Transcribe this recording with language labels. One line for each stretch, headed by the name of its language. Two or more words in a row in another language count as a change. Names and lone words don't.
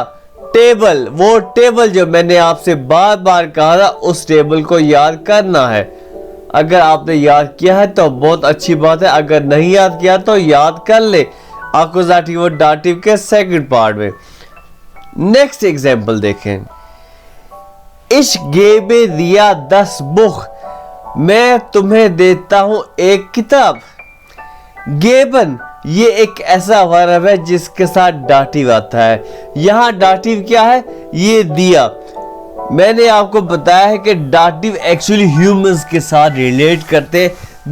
Hindi: टेबल, वो टेबल जो मैंने आपसे बार बार कहा था उस टेबल को याद करना है। अगर आपने याद किया है तो बहुत अच्छी बात है, अगर नहीं याद किया तो याद कर ले एक्यूजेटिव और डाटिव के
English: second part
Hindi: में।
English: next example
Hindi: देखें।
German: Ich gebe dir das Buch।
Hindi: मैं तुम्हें देता हूं एक किताब। गेबन, ये एक ऐसा वर्ब है जिसके साथ डाटिव आता है। यहाँ डाटिव क्या है? ये दिया। मैंने आपको बताया है कि डाटिव
English: actually humans
Hindi: के साथ रिलेट करते हैं।